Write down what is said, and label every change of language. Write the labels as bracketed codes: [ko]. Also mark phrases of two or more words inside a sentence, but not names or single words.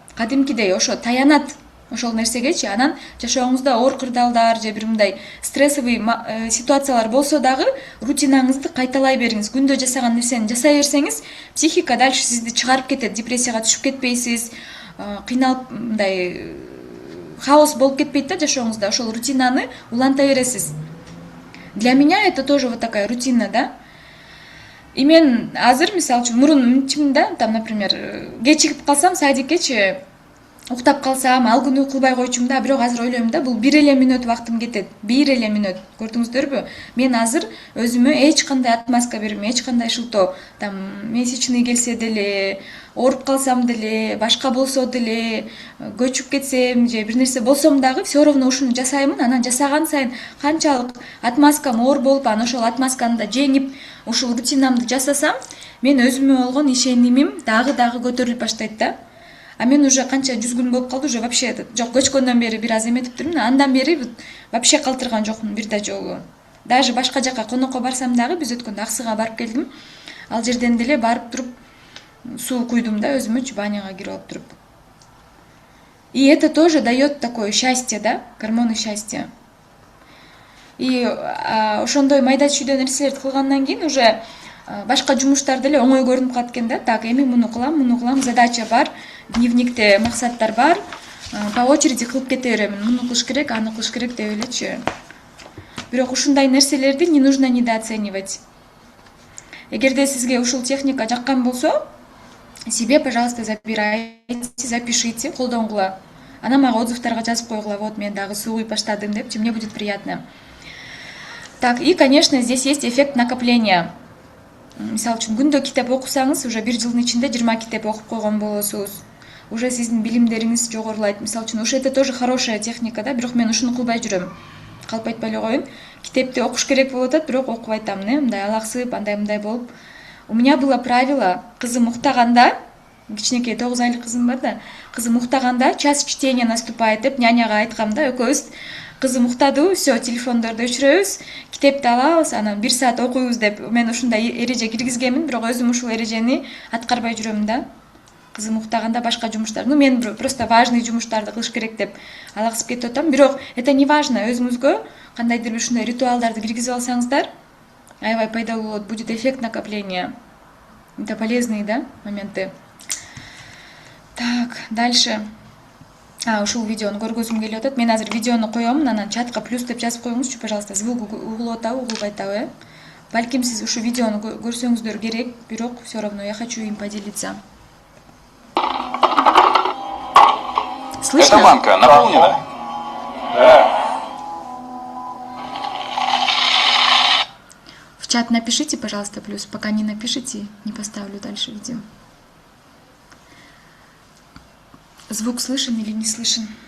[ky] Кадимкидей ошо таянат ошол нерсегечи. Анан жашооңузда оор кырдаалдар же бир мындай стрессовый ситуациялар болсо дагы рутинаңызды кайталай бериңиз. Күндө жасаган нерсени жасай берсеңиз, психика дальше сизди чыгарып кетет, депрессияга түшүп кетпейсиз, кыйналып мындай хаос болуп кетпейт да жашооңузда. Ошол рутинаны уланта бересиз. [ru] Для меня это тоже вот такая рутина, да. [ky] И мен азыр, мисалы үчүн, мурун мынчымын да, [ru] там, например, [ky] кечигип калсам садиккечи, уктап калсам, ал күнү кылбай койчумун да, бирок азыр ойлойм да, бул 1 мүнөт убактым кетет. 1 мүнөт. Көрдүңүздөрбү? Мен азыр өзүмө эч кандай отмазка бербейм, эч кандай шылтоо. Там месячный келсе деле, ооруп калсам деле, башка болсо деле, көчүп кетсем же бир нерсе болсом дагы [ru] все равно [ky] ушуну жасаймын. Анан жасаган сайын канчалык отмазкам оор болуп, анан ошол отмазканы да жеңип, ушул рутинамды жасасам, мен өзүмө болгон ишенимим дагы көтөрүлүп баштайт да. А мен уже канча 100 күн болуп калды, уже вообще жок, көчкөндөн бери бир аз эметиптирмин, андан бери вообще калтырган жокмун бир да жолу. Даже башка жака конокко барсам дагы, биз өткөндө Аксыга барып келдим. Ал жерден деле барып туруп суу куйдум да, өзүмө баняга кирип алып туруп. [ru] И это тоже дает такое счастье, да, гормоны счастья. [ky] И ошондой майда чүйдө нерселерди кылгандан кийин уже башка жумуштар деле оңой көрүнүп калат экен да. Так, эми муну кылам, задача бар, дневникте максаттар бар, по очереди кылып кете беремин. Муну кылыш керек, аны кылыш керек деп элечи. Бирок ушундай нерселерди [ru] не нужно недооценивать. [ky] Эгерде сизге ушул техника жаккан болсо, [ru] себе, пожалуйста, забирайте, запишите, [ky] колдонгула. Анан мага отзывтарга жазып койгула, вот мен дагы суу куюп баштадым депчи, [ru] мне будет приятно. Так, и, конечно, здесь есть эффект накопления. [ky] Мисалы үчүн күндө китеп окусаңыз, уже 1 жылдын ичинде 20 китеп окуп койгон болосуз. Уже сиздин билимдериңиз жогорулайт. Мисалы үчүн, ушу [ru] это тоже хорошая техника [ky] да, бирок мен ушуну кылбай жүрөм. Калп айтпай эле коеюн. Китепти окуш керек болуп атат, бирок окубай атам, мындай алаксып, андай болуп. [ru] У меня было правило, [ky] кызым уктаганда, кичинекей 9 айлык кызым бар да, кызым уктаганда [ru] час чтения наступает [ky] деп няняга айткам да, экөөбүз кызым уктады, все, телефондорду өчүрөбүз, китепти алабыз, анан 1 саат окуйбуз деп мен ушундай эреже киргизгенмин, бирок өзүм ушул эрежени аткарбай жүрөм да. Кызым уктаганда башка жумуштар, мен просто важный жумуштарды кылыш керек деп алаксып кетип атам, бирок [ru] это не важно, [ky] өзүңүзгө кандайдыр бир ушундай ритуалдарды киргизип алсаңыздар, аябай пайдалуу болот, [ru] будет эффект накопления. Это полезные, да, моменты. Так, дальше. [ky] Ушул видеону көргөзүм келип атат. Мен азыр видеону коем, анан чатка плюс деп жазып коюңузчу, пожалуйста. Звук угулуп атабы, угулбай атабы? Балким сиз ушу видеону көрсөңүздөр керек, бирок [ru] все равно я хочу им поделиться. Слышно? Эта банка наполнена? Да. В чат напишите, пожалуйста, плюс. Пока не напишите, не поставлю дальше видео. Звук слышен или не слышен?